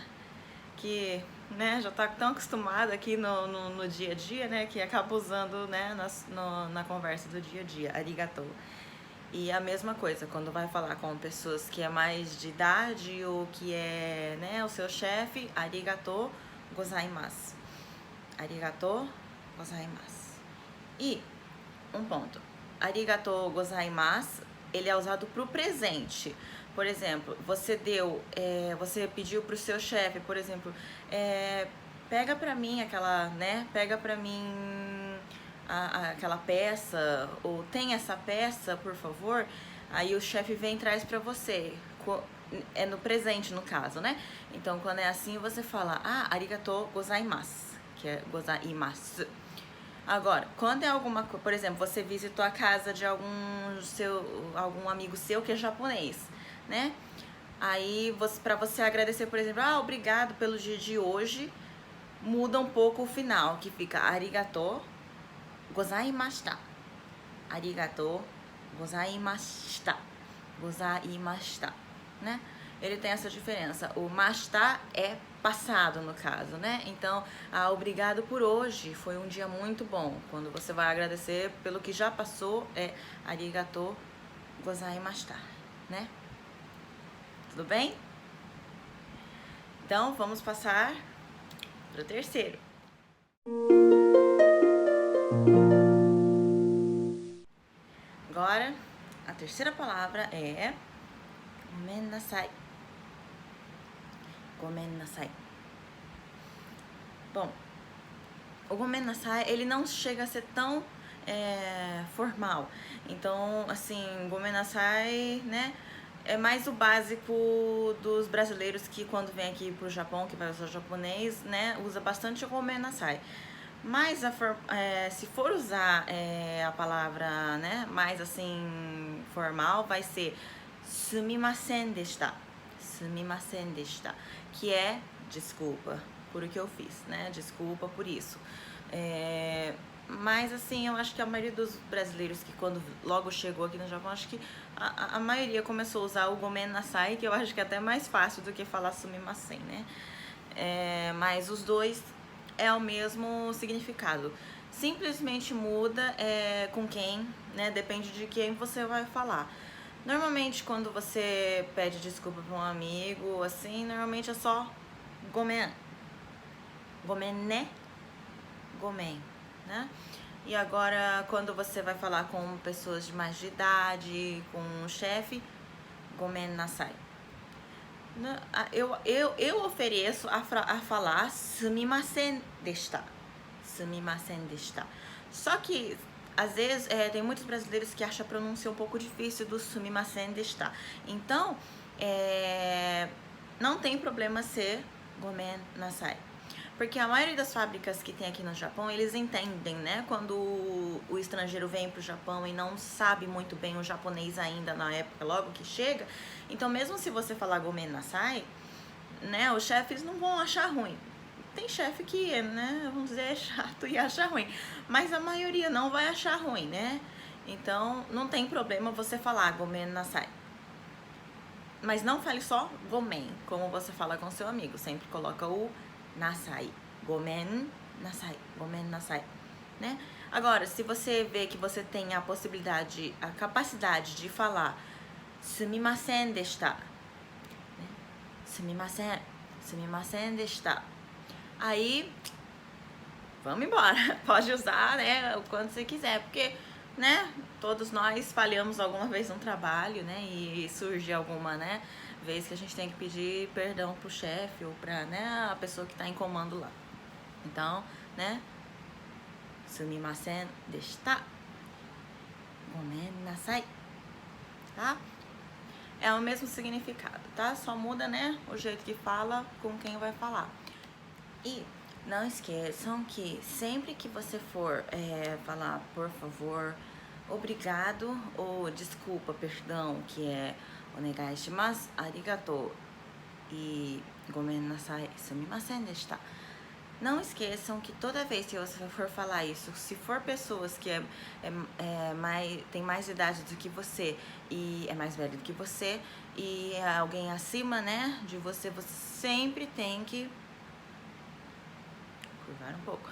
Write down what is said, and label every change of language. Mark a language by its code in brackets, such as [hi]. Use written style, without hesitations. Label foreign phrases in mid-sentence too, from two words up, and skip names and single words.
[pt] Que, né, já tá tão acostumado aqui no dia a dia, né, que acaba usando, né, na conversa do dia a dia, arigatou. E a mesma coisa, quando vai falar com pessoas que é mais de idade ou que é, né, o seu chefe, [ja] ありがとうございます. ありがとうございます. [pt] E um ponto, [ja] ありがとうございます, [pt] ele é usado pro presente. Por exemplo, você pediu pro seu chefe, por exemplo, pega pra mim aquela, né, pega pra mim aquela peça, ou tem essa peça, por favor. Aí o chefe vem e traz pra você. É no presente, no caso, né? Então, quando é assim, você fala, [ja] ありがとうございます, [pt] que é gozaimasu. Agora, quando é alguma coisa, por exemplo, você visitou a casa de algum amigo seu que é japonês, né? Aí, pra você agradecer, por exemplo, obrigado pelo dia de hoje, muda um pouco o final, que fica [ja] ありがとうございました. ありがとうございました. [pt] Gozaimashita, né? Ele tem essa diferença. O mashita é passado, no caso, né? Então, obrigado por hoje, foi um dia muito bom. Quando você vai agradecer pelo que já passou, é [ja] ありがとうございました, [pt] né? Tudo bem? Então, vamos passar para o terceiro. Agora, a terceira palavra é [ja] ごめんなさい. ごめんなさい. [pt] Bom, o [ja] ごめんなさい, [pt] ele não chega a ser tão formal. Então, assim, [ja] ごめんなさい, [pt] né, é mais o básico dos brasileiros que quando vem aqui pro Japão, que vai usar japonês, né, usa bastante o [ja] ごめんなさい. [pt] Mas se for usar a palavra, né, mais assim, formal, vai ser [ja] すみませんでした. すみませんでした. [pt] Que é desculpa por o que eu fiz, né? Desculpa por isso. Mas assim, eu acho que a maioria dos brasileiros que quando logo chegou aqui no Japão, acho que a maioria começou a usar o [ja] ごめんなさい, [pt] que eu acho que é até mais fácil do que falar sumimasen, né? Mas os dois é o mesmo significado. Simplesmente muda com quem, né? Depende de quem você vai falar. Normalmente quando você pede desculpa para um amigo, assim, normalmente é só gomen. Gomen né? Gomen, né? E agora quando você vai falar com pessoas de mais de idade, com um chefe, [ja] ごめんなさい. [pt] Eu ofereço a falar sumimasen deshita. [ja] すみませんでした. [pt] Só que, às vezes, tem muitos brasileiros que acham a pronúncia um pouco difícil do [ja] すみませんでした. [pt] Então, não tem problema ser [ja] ごめんなさい. [pt] Porque a maioria das fábricas que tem aqui no Japão, eles entendem, né? Quando o estrangeiro vem pro Japão e não sabe muito bem o japonês ainda na época, logo que chega. Então, mesmo se você falar [ja] ごめんなさい, [pt] né? Os chefes não vão achar ruim. Tem chefe que, né? Vamos dizer, é chato e acha ruim. Mas a maioria não vai achar ruim, né? Então, não tem problema você falar [ja] ごめんなさい. [pt] Mas não fale só gomen, como você fala com seu amigo. Sempre coloca o [ja] なさい、ごめんなさい, [pt] né? Agora, se você vê que você tem a possibilidade, a capacidade de falar [ja] すみませんでした, [pt] né? [ja] すみませんでした. [pt] Aí, vamos embora. Pode usar, né, o quanto você quiser, porque, né, todos nós falhamos alguma vez no trabalho, né, e surge alguma, né, vez que a gente tem que pedir perdão pro chefe ou pra, né, a pessoa que tá em comando lá. Então, né, [ja] すみませんでした、ごめんなさい, [pt] tá? É o mesmo significado, tá? Só muda, né, o jeito que fala com quem vai falar. E não esqueçam que sempre que você for falar por favor, obrigado ou desculpa, perdão, que é [ja] お願いします、ありがとう [pt] e [ja] ごめんなさい、すみませんでした. [pt] Não esqueçam que toda vez que você for falar isso, se for pessoas que tem mais idade do que você e é mais velho do que você e é alguém acima, né, de você, você sempre tem que curvar um pouco.